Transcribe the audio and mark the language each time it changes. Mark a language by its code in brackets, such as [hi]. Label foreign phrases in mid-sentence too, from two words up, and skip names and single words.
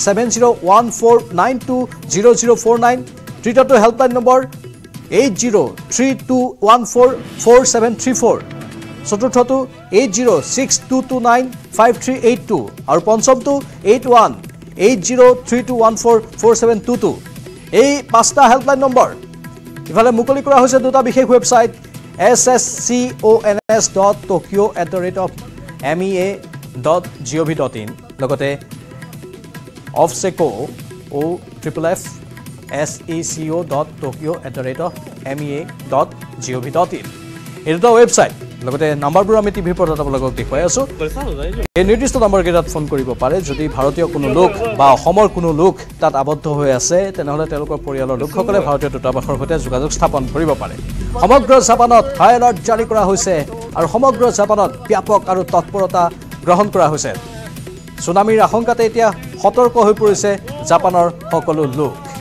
[as] 7014920049 তৃতীয়টো [en] helpline number [as] 8032144734 চতুৰ্থটো 8062295382 আৰু পঞ্চমটো 818032144722 এই পাঁচটা [en] helpline number [as] ইফালে মুকলি কৰা হৈছে দুটা বিশেষ ৱেবছাইট sscons.tokyo@mea.gov.in লগতে ofseco@seco.tokyo@mea.gov.in এই দুটা ৱেবছাইট লগতে নাম্বাৰবোৰ আমি টিভিৰ পৰ্দাত আপোনালোকক দেখুৱাই আছোঁ এই নিৰ্দিষ্ট নম্বৰকেইটাত ফোন কৰিব পাৰে যদি ভাৰতীয় কোনো লোক বা অসমৰ কোনো লোক তাত আবদ্ধ হৈ আছে তেনেহ'লে তেওঁলোকৰ পৰিয়ালৰ লোকসকলে ভাৰতীয় দূতাবাসৰ সৈতে যোগাযোগ স্থাপন কৰিব পাৰে সমগ্ৰ জাপানত [en] high alert [as] জাৰি কৰা হৈছে আৰু সমগ্ৰ জাপানত ব্যাপক আৰু তৎপৰতা গ্ৰহণ কৰা হৈছে সুনামিৰ আশংকাতে এতিয়া সতৰ্ক হৈ পৰিছে জাপানৰ সকলো লোক